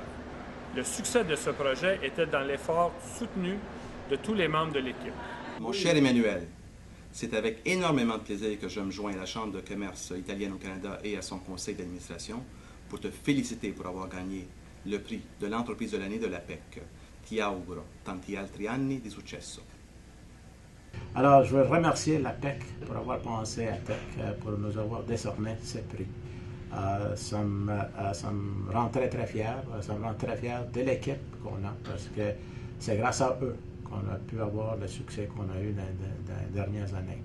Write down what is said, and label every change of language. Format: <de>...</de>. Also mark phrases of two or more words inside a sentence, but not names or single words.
<fr>Le succès de ce projet était dans l'effort soutenu de tous les membres de l'équipe. Mon cher Emmanuel, c'est avec énormément de plaisir que je me joins à la Chambre de commerce italienne au Canada et à son conseil d'administration pour te féliciter pour avoir gagné le prix de l'entreprise de l'année de la PEC.</fr> <it>Ti auguro tanti altri anni di successo.</it> <fr>Alors, je veux remercier la PEC pour avoir pensé à Tech, pour nous avoir décerné ce prix. Ça me rend très fier. Ça me rend très fier de l'équipe qu'on a parce que c'est grâce à eux qu'on a pu avoir le succès qu'on a eu dans les dernières années.</fr>